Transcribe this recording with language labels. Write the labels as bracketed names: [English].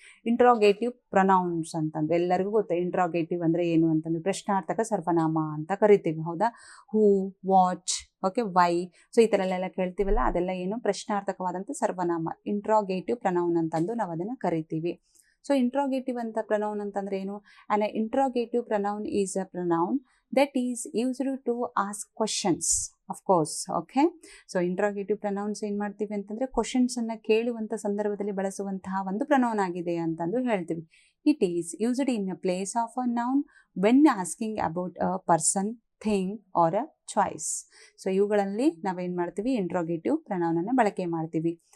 [Kannada] Interrogative pronounce ಅಂತಂದು ಎಲ್ಲರಿಗೂ ಗೊತ್ತು. ಇಂಟ್ರಾಗೇಟಿವ್ ಅಂದರೆ ಏನು ಅಂತಂದ್ರೆ ಪ್ರಶ್ನಾರ್ಥಕ ಸರ್ವನಾಮ ಅಂತ ಕರಿತೀವಿ. ಹೌದಾ? ಹೂ, ವಾಚ್, ಓಕೆ, ವೈ. ಸೊ ಈ ಥರ ಎಲ್ಲ ಕೇಳ್ತೀವಲ್ಲ, ಅದೆಲ್ಲ ಏನು ಪ್ರಶ್ನಾರ್ಥಕವಾದಂಥ ಸರ್ವನಾಮ, ಇಂಟ್ರಾಗೇಟಿವ್ ಪ್ರೊನೌನ್ ಅಂತಂದು ನಾವು ಅದನ್ನು ಕರಿತೀವಿ. [English] so interrogative [Kannada] ಅಂತ ಪ್ರೊನೌನ್ ಅಂತಂದ್ರೆ ಏನು? [English] An interrogative pronoun is a pronoun that is used to ask questions, of course. [Kannada] Okay, so interrogative pronouns ಏನು ಮಾಡ್ತೀವಿ ಅಂತಂದರೆ ಕ್ವಶನ್ಸನ್ನು ಕೇಳುವಂಥ ಸಂದರ್ಭದಲ್ಲಿ ಬಳಸುವಂತಹ ಒಂದು ಪ್ರನೌನ್ ಆಗಿದೆ ಅಂತಂದು ಹೇಳ್ತೀವಿ. [English] It is used in a place of a noun when asking about a person, thing or a choice. [Kannada] So ಇವುಗಳಲ್ಲಿ ನಾವೇನು ಮಾಡ್ತೀವಿ, ಇಂಟ್ರಾಗೇಟಿವ್ ಪ್ರನೌನನ್ನು ಬಳಕೆ ಮಾಡ್ತೀವಿ.